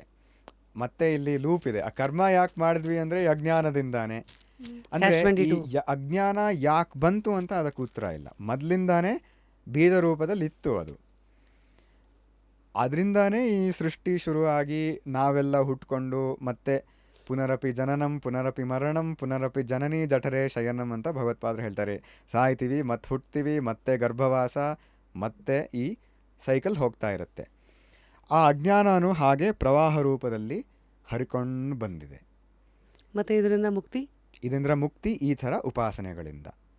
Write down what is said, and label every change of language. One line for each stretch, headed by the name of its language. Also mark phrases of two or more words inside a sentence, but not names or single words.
Kannada: ಮತ್ತೆ ಇಲ್ಲಿ ಲೂಪ್ ಇದೆ. ಆ ಕರ್ಮ ಯಾಕೆ ಮಾಡಿದ್ವಿ ಅಂದರೆ ಅಜ್ಞಾನದಿಂದಾನೆ. ಅಂದರೆ ಅಜ್ಞಾನ ಯಾಕೆ ಬಂತು ಅಂತ ಅದಕ್ಕೆ ಉತ್ತರ ಇಲ್ಲ. ಮೊದಲಿಂದಾನೇ ಬೀಜ ರೂಪದಲ್ಲಿ ಇತ್ತು ಅದು. ಅದರಿಂದಾನೇ ಈ ಸೃಷ್ಟಿ ಶುರುವಾಗಿ ನಾವೆಲ್ಲ ಹುಟ್ಕೊಂಡು ಮತ್ತೆ
Sanskrit: ಪುನರಪಿ ಜನನಂ ಪುನರಪಿ ಮರಣಂ ಪುನರಪಿ ಜನನಿ ಜಠರೇ ಶಯನಂ
Kannada: ಅಂತ ಭಗವತ್ಪಾದರು ಹೇಳ್ತಾರೆ. ಸಾಯ್ತೀವಿ, ಮತ್ತೆ ಹುಟ್ತೀವಿ, ಮತ್ತೆ ಗರ್ಭವಾಸ, ಮತ್ತೆ ಈ ಸೈಕಲ್ ಹೋಗ್ತಾ ಇರುತ್ತೆ. ಆ ಅಜ್ಞಾನನೂ ಹಾಗೆ ಪ್ರವಾಹ ರೂಪದಲ್ಲಿ ಹರಿಕೊಂಡು ಬಂದಿದೆ. ಮತ್ತೆ ಇದರಿಂದ ಮುಕ್ತಿ ಈ ಥರ ಉಪಾಸನೆಗಳಿಂದ.